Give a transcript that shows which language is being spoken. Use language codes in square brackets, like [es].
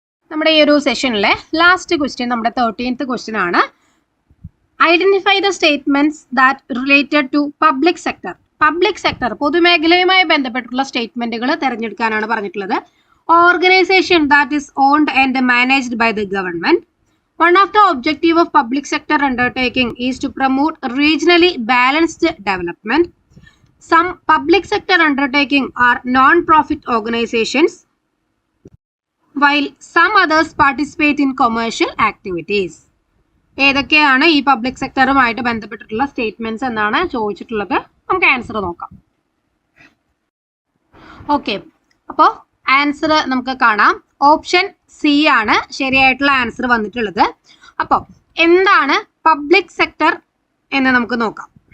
[ml] നമ്മുടെ ഈ ഒരു സെഷനിലെ ലാസ്റ്റ് ക്വസ്റ്റ്യൻ നമ്മുടെ 13th ക്വസ്റ്റ്യൻ ആണ്. [en] Identify the statements that related to public sector. [ml] Public sector പൊതുമേഖലയുമായി ബന്ധപ്പെട്ടുള്ള സ്റ്റേറ്റ്മെന്റുകൾ തിരഞ്ഞെടുക്കാനാണ് പറഞ്ഞിട്ടുള്ളത്. [en] Organisation that is owned and managed by the government. One of the objective of public sector undertaking is to promote regionally balanced development. Some public sector undertaking are non-profit organizations, while some others participate in commercial activities. [ml] ഏതൊക്കെയാണ് ഈ public സെക്ടറുമായിട്ട് ബന്ധപ്പെട്ടിട്ടുള്ള statements എന്നാണ് ചോദിച്ചിട്ടുള്ളത്. നമുക്ക് answer നോക്കാം. Okay, അപ്പോൾ answer നമുക്ക് കാണാം. ഓപ്ഷൻ സി ആണ് ശരിയായിട്ടുള്ള ആൻസർ വന്നിട്ടുള്ളത്. അപ്പോൾ എന്താണ് പബ്ലിക് സെക്ടർ എന്ന് നമുക്ക് നോക്കാം.